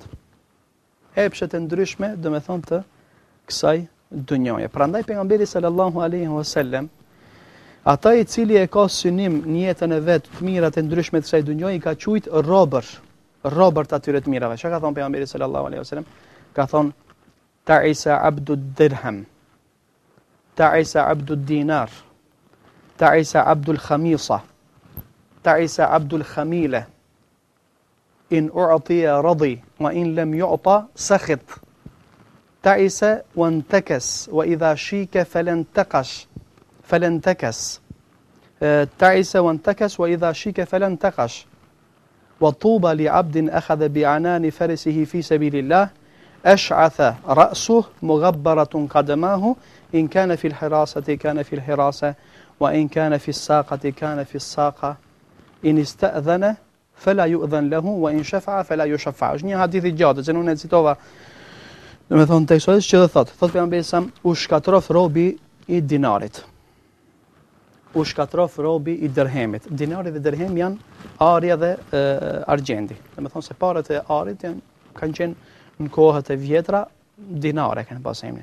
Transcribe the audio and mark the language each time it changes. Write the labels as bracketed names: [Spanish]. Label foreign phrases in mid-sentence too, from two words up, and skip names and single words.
[Albanian] Epshet e ndryshme, do të thonë të kësaj dunjaje. Prandaj pejgamberi [Arabic] صلى الله عليه وسلم, [Albanian] ata i cili e ka synim në jetën e vet të mirat e ndryshme të kësaj dunjaje, i ka quajt robër të atyre të mirave. Çka ka thonë pejgamberi [Arabic] صلى الله عليه وسلم? [Albanian] Ka thonë [Arabic] تعس عبد الدرهم تعس عبد الدينار تعس عبد الخميصة تعس عبد الخميلة إن أعطي رضي وإن لم يعط سخط, تعس وانتكس وإذا شيك فلا انتقش تعس وانتكس وإذا شيك فلا انتقش وطوبى لعبد آخذ بعنان فرسه في سبيل الله أشعث رأسه مغبرة قدماه إن كان في الحراسة كان في الحراسة وإن كان في الساقة كان في الساقة إن استأذن فلا يؤذن له وإن شفع فلا يشفع. [Albanian] Është një hadith i gjatë që unë e citova, domethënë teksti që thotë pejgamberi sa u shkatrof robi i dinarit. U shkatrof robi i dirhemit. Dinari dhe dirhem janë arja dhe argjendi. Domethënë se parat e arit kanë qenë në kohët e vjetra dinare kanë pas emrin.